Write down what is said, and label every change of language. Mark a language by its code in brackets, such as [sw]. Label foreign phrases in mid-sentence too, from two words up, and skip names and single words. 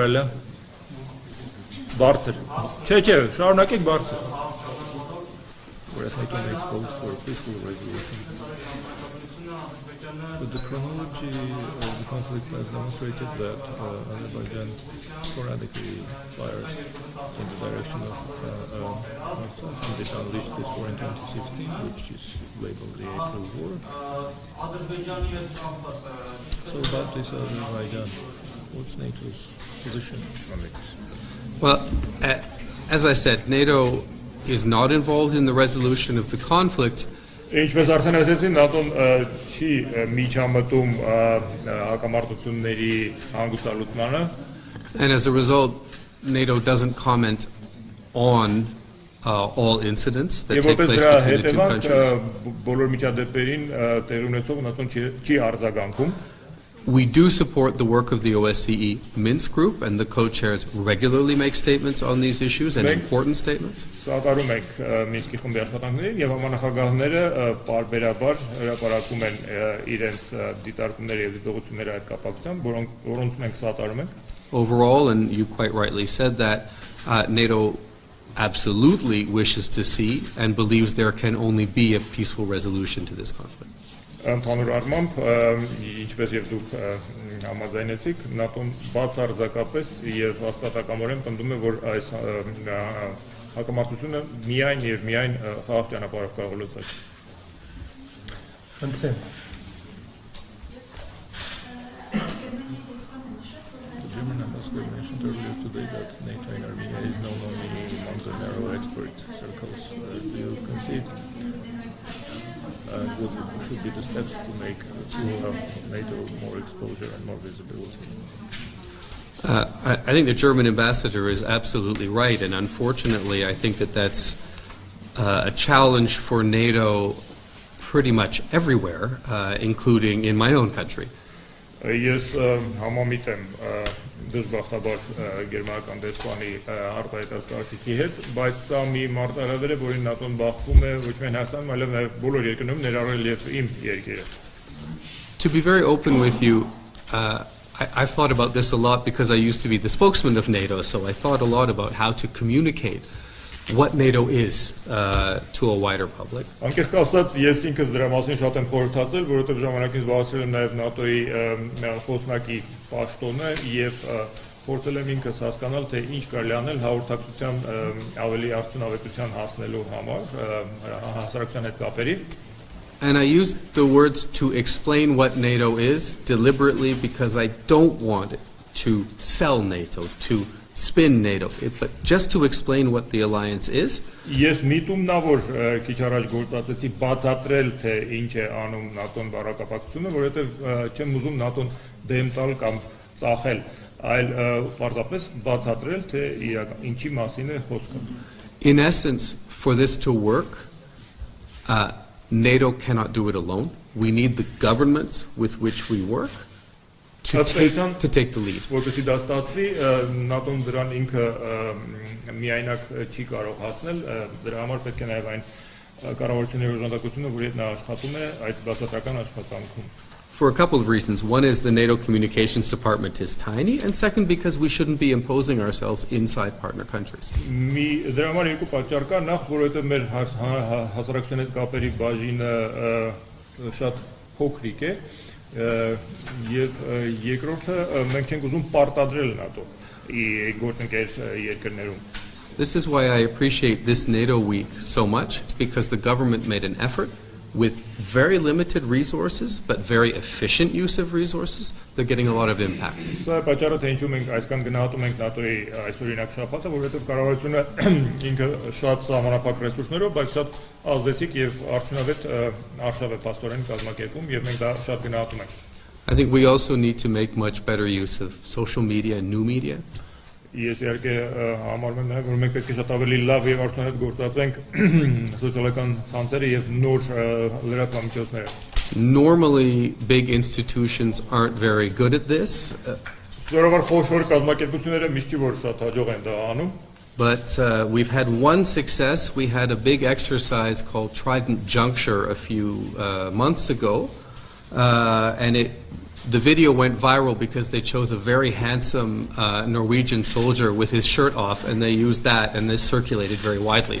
[hy] է։ Բարձր։ Չէ, շարունակեք բարձր։ [en] Whereas making an exposed for peaceful resolution. But the chronology of the conflict has demonstrated that Azerbaijan sporadically fires in the direction of Artsakh, and it unleashed this war in 2016, which is labeled the April War. So about this Azerbaijan, what's NATO's position on it? Well, as I said, NATO is not involved in the resolution of the conflict. [hy] Ինչպես արդեն ասեցի, ՆԱՏՕ-ն չի միջամտում հակամարտությունների հանգուցալուծմանը. [en] And as a result, NATO doesn't comment on all incidents that take place between the two countries. [hy] Բոլոր միջադեպերին տեղի ունեցող ՆԱՏՕ-ն չի արձագանքում. [en] We do support the work of the OSCE Minsk group, and the co-chairs regularly make statements on these issues, and important statements. [hy] Սատարում ենք Մինսկի խմբի աշխատանքներին եւ համանախագահները պարբերաբար հրապարակում են իրենց դիտարկումները եւ դիտողությունները այդ կապակցությամբ, որոնց մենք սատարում ենք. [en] Overall, and you quite rightly said that, NATO absolutely wishes to see and believes there can only be a peaceful resolution to this conflict. [hy] Ընդհանուր առմամբ, ինչպես եւ դուք համաձայնեցիք, ՆԱՏՕ-ն բացարձակապես եւ հաստատակամորեն պնդում է, որ այս հակամարտությունը միայն եւ միայն խաղաղ ճանապարհով կարող է լուծել. Խնդրեմ. [en] agree that NATO in Armenia is known only among the narrow expert circles. Do you concede? What should be the steps to make NATO more exposure and more visibility? I think the German ambassador is absolutely right, and unfortunately, I think that that's a challenge for NATO pretty much everywhere, including in my own country. [hy] Ես համամիտ եմ դժբախտաբար գերմանական դեսպանի արտահայտած կարծիքի հետ, բայց սա մի մարտահրավեր է, որին ՆԱՏՕ-ն բախվում է ոչ միայն Հայաստանում, այլև նաև բոլոր երկրներում, ներառել եւ իմ երկիրը. [en] To be very open with you, I've thought about this a lot because I used to be the spokesman of NATO, so I thought a lot about how to communicate what NATO is to a wider public. [hy] Անկեղծ ասած, ես ինքս դրա մասին շատ եմ խորհրդածել, որովհետև ժամանակին զբաղեցրել եմ նաև ՆԱՏՕ-ի խոսնակի պաշտոնը եւ փորձել եմ ինքս հասկանալ, թե ինչ կարելի անել հաղորդակցության ավելի արդյունավետության հասնելու համար հասարակության հետ կապերի. [en] And I used the words to explain what NATO is deliberately because I don't want it to sell NATO, to spin NATO, but just to explain what the alliance is. [hy] Ես միտումն ա որ քիչ առաջ գործածեցի բացատրել թե ինչ է անում ՆԱՏՕ-ն բառակապակցությունը, որովհետև չեմ ուզում ՆԱՏՕ-ն դեմ տալ կամ ծախել, այլ պարզապես բացատրել թե ինչի մասին է խոսքը. [en] In essence, for this to work, NATO cannot do it alone. We need the governments with which we work to take the lead. [hy] Որպեսզի դա ստացվի, ՆԱՏՕ-ն դրան ինքը միայնակ չի կարող հասնել, դրա համար պետք է նաև այն կառավարությունների օժանդակությունը, որի հետ նա աշխատում է այդ բացատրական աշխատանքում. [en] For a couple of reasons. One is the NATO communications department is tiny, and second because we shouldn't be imposing ourselves inside partner countries. [hy] Դրա համար երկու պատճառ կա, նախ որովհետև մեր հասարակության հետ կապերի բաժինը շատ փոքրիկ է, եւ երկրորդը մենք չենք ուզում պարտադրել ՆԱՏՕ-ի գործընկեր երկրներում. [en] This is why I appreciate this NATO week so much, because the government made an effort with very limited resources but very efficient use of resources. They're getting a lot of impact. [hy] Սա պատճառը թե ինչու մենք այսքան գնահատում ենք ՆԱՏՕ-ի այսօրինակ շաբաթը, որովհետև կառավարությունը ինքը շատ սահմանափակ ռեսուրսներով, բայց շատ ազդեցիկ եւ արդյունավետ արշավ է փաստորեն կազմակերպում եւ մենք դա շատ գնահատում ենք. [en] I think we also need to make much better use of social media and new media. [hy] Ես իհարկե համարում եմ նաև որ մենք պետք է շատ ավելի լավ եւ արդյունավետ գործածենք սոցիալական ցանցերը եւ նոր լրատվամիջոցները. [en] Normally, big institutions aren't very good at this. [hy] Սովորաբար խոշոր կազմակերպությունները միշտ չի որ շատ հաջող են դա անում. [en] But we've had one success. We had a big exercise called Trident Juncture a few months ago, and the video went viral because they chose a very handsome Norwegian soldier with his shirt off, and they used that, and this circulated very widely.